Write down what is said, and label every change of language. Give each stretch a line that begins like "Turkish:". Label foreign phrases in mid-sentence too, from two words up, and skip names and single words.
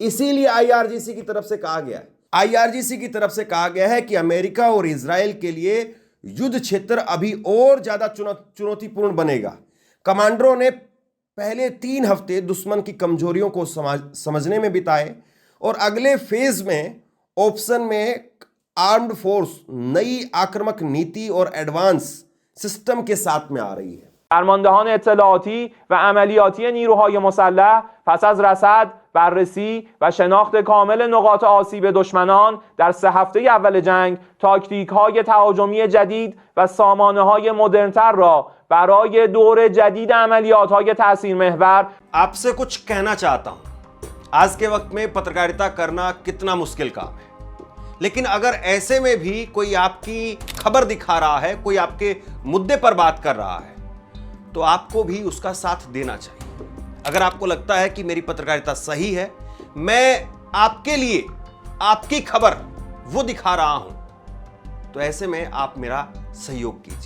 Hindi: इसीलिए आईआरजीसी की तरफ से कहा गया है, आईआरजीसी की तरफ से कहा गया है कि अमेरिका और इजराइल के लिए युद्ध क्षेत्र अभी और ज्यादा चुनौतीपूर्ण बनेगा। कमांडरों ने पहले 3 हफ्ते दुश्मन की कमजोरियों को समझने में बिताए और अगले फेज में ऑप्शन में
English: armed force
Hindi: नई आक्रामक नीति और
English: advance system
Hindi: के साथ में आ रही है।
Persian: فرماندهان اطلاعاتی و عملیاتی نیروهای مسلح پس از رصد، بررسی و شناخت کامل نقاط آسیب دشمنان در 3 هفته اول جنگ، تاکتیک‌های تهاجمی جدید و سامانه‌های مدرن‌تر را برای دور جدید عملیات‌های تأثیرمحور
Hindi: आपसे कुछ कहना चाहता हूं। आज के वक्त में पत्रकारिता करना कितना मुश्किल काम है, लेकिन अगर ऐसे में भी कोई आपकी खबर दिखा रहा है, कोई आपके मुद्दे पर बात कर रहा है, तो आपको भी उसका साथ देना चाहिए। अगर आपको लगता है कि मेरी पत्रकारिता सही है, मैं आपके लिए आपकी खबर वो दिखा रहा हूं, तो ऐसे में आप मेरा सहयोग कीजिए।